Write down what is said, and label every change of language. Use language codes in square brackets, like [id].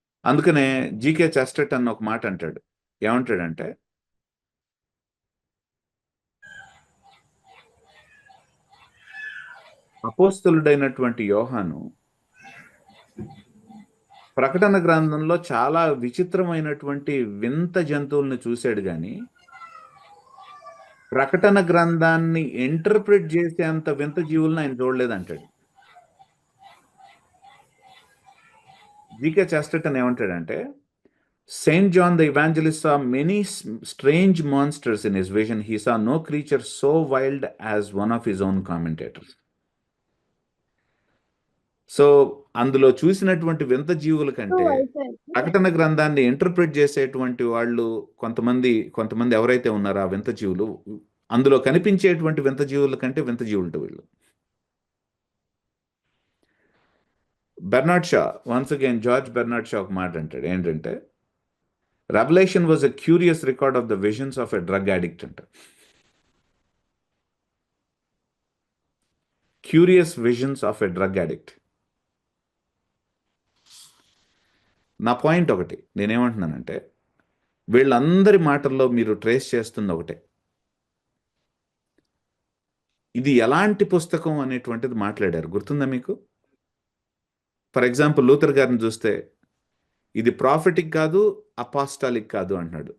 [te] అందుకనే GK Chesterton అన్న ఒక మాట అంటాడు. ఏమంటాడంటే, అపోస్తలుడైనటువంటి యోహాను ప్రకటన గ్రంథంలో చాలా విచిత్రమైనటువంటి వింత జంతువుల్ని చూశాడు, కానీ ప్రకటన గ్రంథాన్ని ఇంటర్ప్రిట్ చేసేంత వింత జీవులను ఆయన చూడలేదంటాడు. జీకే చెస్టర్టన్ ఏమంటాడంటే, [en] Saint John the Evangelist saw many strange monsters in his vision. He saw no creature so wild as one of his own commentators. [te] So అందులో చూసినటువంటి వింత జీవుల కంటే ప్రకటన గ్రంథాన్ని ఇంటర్ప్రిట్ చేసేటువంటి వాళ్ళు కొంతమంది ఎవరైతే ఉన్నారో ఆ వింత జీవులు, అందులో కనిపించేటువంటి వింత జీవుల కంటే వింత జీవులు వీళ్ళు. Bernard Shah, once again George Bernard Shah ఒక మాట అంటాడు, ఏంటంటే [en] Revelation was a curious record of the visions of a drug addict [te] అంట. [en] Curious visions of a drug addict. [te] నా పాయింట్ ఒకటి, నేనేమంటున్నానంటే, వీళ్ళందరి మాటల్లో మీరు ట్రేస్ చేస్తుంది ఒకటే, ఇది ఎలాంటి పుస్తకం అనేటువంటిది మాట్లాడారు. గుర్తుందా మీకు? ఫర్ ఎగ్జాంపుల్ లూథర్ గారిని చూస్తే ఇది ప్రాఫిటిక్ కాదు, అపాస్టాలిక్ కాదు అంటున్నాడు.